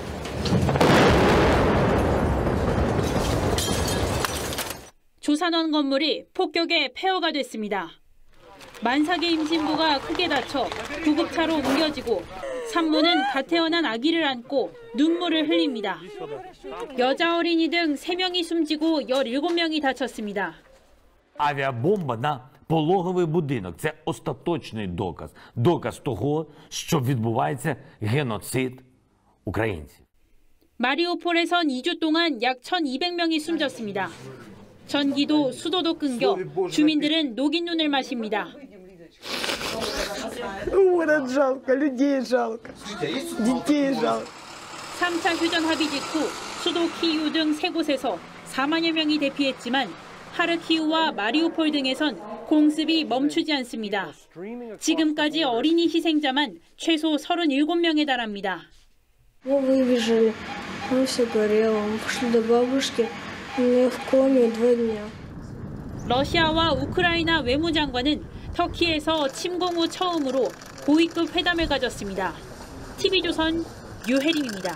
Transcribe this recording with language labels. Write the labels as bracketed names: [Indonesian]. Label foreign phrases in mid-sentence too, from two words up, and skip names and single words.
[Korean] 조산원 건물이 폭격에 폐허가 됐습니다. 만삭의 임신부가 크게 다쳐 구급차로 옮겨지고 산모는 갓 태어난 아기를 안고 눈물을 흘립니다. 여자 어린이 등 3명이 숨지고 17명이 다쳤습니다. [Ukrainian] Авіабомба на пологовий будинок – це остаточний доказ того, що відбувається геноцид українців. [Korean] 마리우폴에선 2주 동안 약 1,200명이 숨졌습니다. 전기도 수도도 끊겨 주민들은 녹인 눈을 마십니다. [Russian] Город жалко, людей жалко, детей жалко. [Korean] 3차 휴전 합의 직후 수도 키이우 등 세 곳에서 4만여 명이 대피했지만 하르키우와 마리우폴 등에선 공습이 멈추지 않습니다. 지금까지 어린이 희생자만 최소 37명에 달합니다. [Russian] Мы выбежали, там все горело, мы пошли до бабушки, у меня в коме 2 дня. [Korean] 러시아와 우크라이나 외무장관은 터키에서 침공 후 처음으로 고위급 회담을 가졌습니다. TV조선 유혜림입니다.